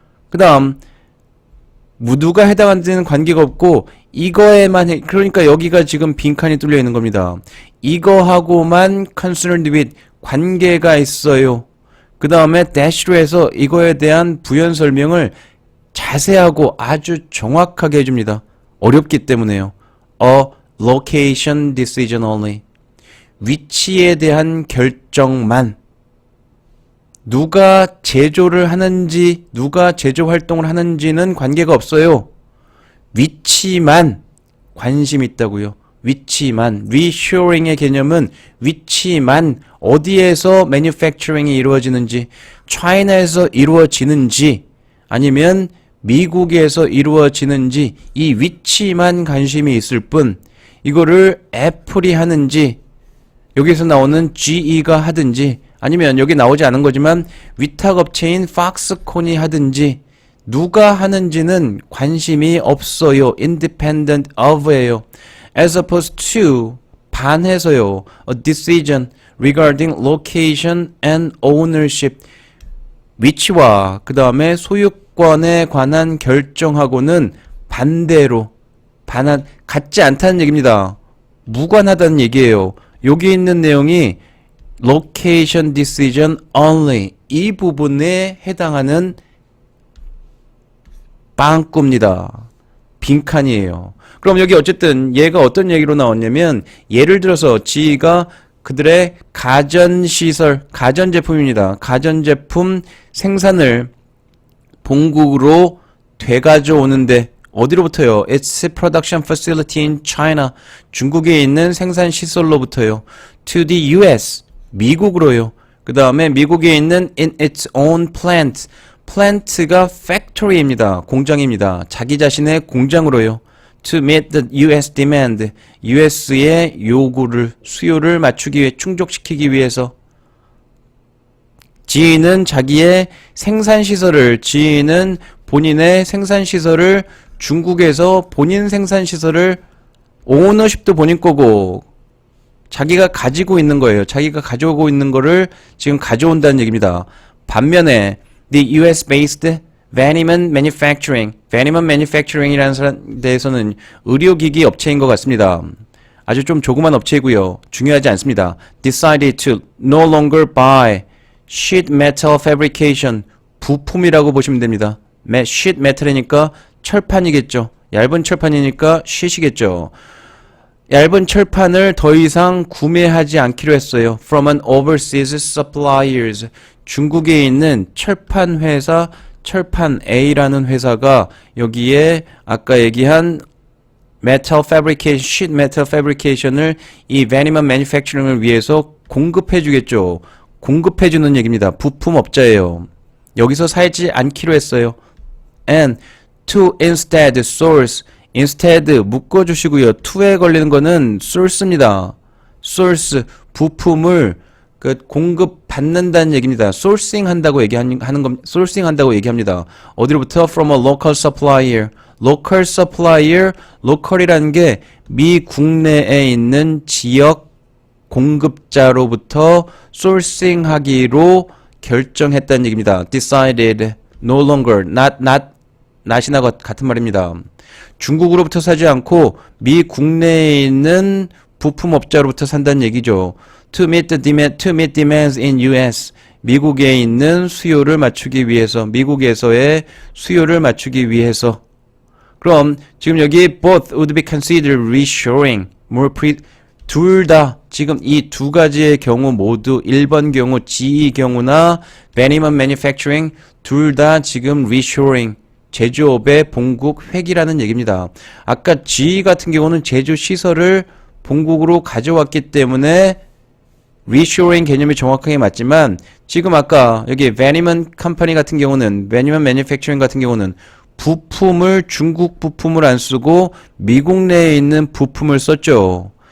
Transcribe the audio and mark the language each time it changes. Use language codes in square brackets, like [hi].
[ko] 그 다음 누가 해당하는지는 관계가 없고 이거에만 그러니까 여기가 지금 빈칸이 뚫려 있는 겁니다. 이거하고만 [en] concerned with [ko] 관계가 있어요. 그 다음에 dash로 해서 이거에 대한 부연 설명을 자세하고 아주 정확하게 해줍니다. 어렵기 때문에요. [en] A location decision only. [ko] 위치에 대한 결정만. 누가 제조를 하는지, 누가 제조 활동을 하는지는 관계가 없어요. 위치만 관심이 있다고요. 위치만. reshoring의 개념은 위치만 어디에서 manufacturing이 이루어지는지, China에서 이루어지는지 아니면 미국에서 이루어지는지 이 위치만 관심이 있을 뿐, 이거를 애플이 하는지 여기서 나오는 GE가 하든지 아니면 여기 나오지 않은 거지만 위탁업체인 팍스콘이 하든지 누가 하는지는 관심이 없어요. [en] independent of예요. as opposed to [ko] 반해서요. [en] a decision regarding location and ownership [ko] 위치와 그 다음에 소유권에 관한 결정하고는 반대로 같지 않다는 얘기입니다. 무관하다는 얘기예요. 여기 있는 내용이 [en] location decision only [ko] 이 부분에 해당하는 빵꾸입니다. 빈칸이에요. 그럼 여기 어쨌든 얘가 어떤 얘기로 나왔냐면 예를 들어서 지가 그들의 가전시설, 가전제품입니다. 가전제품 생산을 본국으로 되가져오는데 어디로부터요? [en] Its production facility in China. [ko] 중국에 있는 생산시설로부터요. [en] To the US. [ko] 미국으로요. 그 다음에 미국에 있는 [en] in its own plant. [ko] plant가 factory입니다. 공장입니다. 자기 자신의 공장으로요. [en] To meet the US demand. [ko] US의 요구를, 수요를 맞추기 위해, 충족시키기 위해서. 지인은 자기의 생산시설을, 지인은 본인의 생산시설을 중국에서 본인 생산시설을 오너십도 본인 거고 자기가 가지고 있는 거예요. 자기가 가져오고 있는 거를 지금 가져온다는 얘기입니다. 반면에 the US-based Vanneman Manufacturing, Vanneman Manufacturing이라는 데에서는 의료기기 업체인 것 같습니다. 아주 좀 조그만 업체이고요. 중요하지 않습니다. [en] Decided to no longer buy sheet metal fabrication, [ko] 부품이라고 보시면 됩니다. sheet metal이니까 철판이겠죠. 얇은 철판이니까 sheet이겠죠. 얇은 철판을 더 이상 구매하지 않기로 했어요. [en] From an overseas suppliers. [ko] 중국에 있는 철판 회사, 철판 A라는 회사가 여기에 아까 얘기한 metal fabrication, sheet metal fabrication을 이 Vanneman Manufacturing을 위해서 공급해 주겠죠. 공급해 주는 얘기입니다. 부품업자예요. 여기서 살지 않기로 했어요. [en] And to instead source, instead [ko] 묶어주시고요. to에 걸리는 거는 source입니다. source, 부품을 공급받는다는 얘기입니다. sourcing 한다고 sourcing 한다고 얘기합니다. 어디로부터? [en] From a local supplier. [ko] local supplier, local이라는 게 미 국내에 있는 지역 공급자로부터 sourcing 하기로 결정했다는 얘기입니다. [en] decided, no longer, [ko] not이나 같은 말입니다. 중국으로부터 사지 않고 미 국내에 있는 부품업자로부터 산다는 얘기죠. [en] To meet demands in US. [ko] 미국에 있는 수요를 맞추기 위해서, 미국에서의 수요를 맞추기 위해서. 그럼 지금 여기 [en] both would be considered reshoring. [ko] 둘 다 지금 이 두 가지의 경우 모두 1번 경우, GE 경우나 Vanneman Manufacturing 둘 다 지금 reshoring. 제조업의 본국 회귀라는 얘기입니다. 아까 GE 같은 경우는 제조 시설을 본국으로 가져왔기 때문에 reshoring 개념이 정확하게 맞지만 지금 아까 여기 Vanneman Company 같은 경우는 Vanneman Manufacturing 같은 경우는 부품을 중국 부품을 안 쓰고 미국 내에 있는 부품을 썼죠.